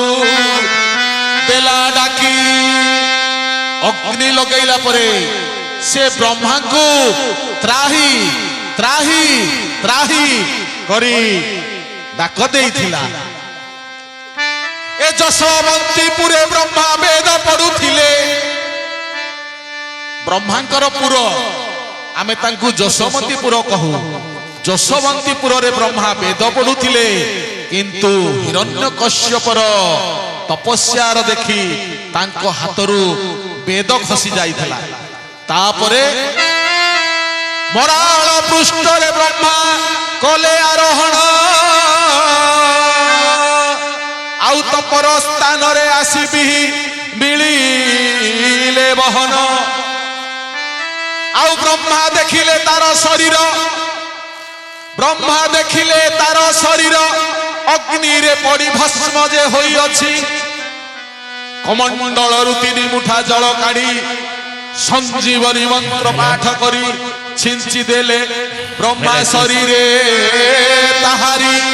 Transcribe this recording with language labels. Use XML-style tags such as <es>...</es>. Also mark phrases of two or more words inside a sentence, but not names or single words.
<or>ଦେଲା ଡାକି ଅଗ୍ନି ଲଗାଇଲା ପରେ ସେ ବ୍ରହ୍ମା କୁ ତ୍ରାହି ତ୍ରାହି ତ୍ରାହି କରି ଡାକ ଦେଇଥିଲା। ଏ ଯଶବନ୍ତୀପୁରେ ବ୍ରହ୍ମା ବେଦ ପଢ଼ୁଥିଲେ। ବ୍ରହ୍ମାଙ୍କର ପୁର ଆମେ ତାଙ୍କୁ ଯଶବନ୍ତୀପୁର କହୁ। ଯଶବନ୍ତୀପୁର ରେ ବ୍ରହ୍ମା ବେଦ ପଢ଼ୁଥିଲେ କିନ୍ତୁ ହିରଣ୍ୟକଶ୍ୟପର ତପସ୍ୟାର ଦେଖି ତାଙ୍କ ହାତରୁ ବେଦ ଖସି ଯାଇଥିଲା। ତାପରେ ମରାଳ ପୃଷ୍ଠରେ ବ୍ରହ୍ମା କଲେ ଆରୋହଣ ଆଉ ତପର ସ୍ଥାନ ରେ ଆସିବି ମିଳିଲେ ବହନ। ଆଉ ବ୍ରହ୍ମା ଦେଖିଲେ ତାର ଶରୀର। ବ୍ରହ୍ମା ଦେଖିଲେ ତାର ଶରୀର ଅଗ୍ନି ରେ ପଡ଼ି ଭସ୍ମ ଯେ ହୋଇ ଅଛି। କମଣ୍ଡଳ ରୁ 3 ମୁଠା ଜଳ କାଢ଼ି ସଞ୍ଜୀବନୀ ମନ୍ତ୍ର ପାଠ କରି ଛିଞ୍ଚି ଦେଲେ ବ୍ରହ୍ମା ଶରୀରେ ତାହାରି।</or>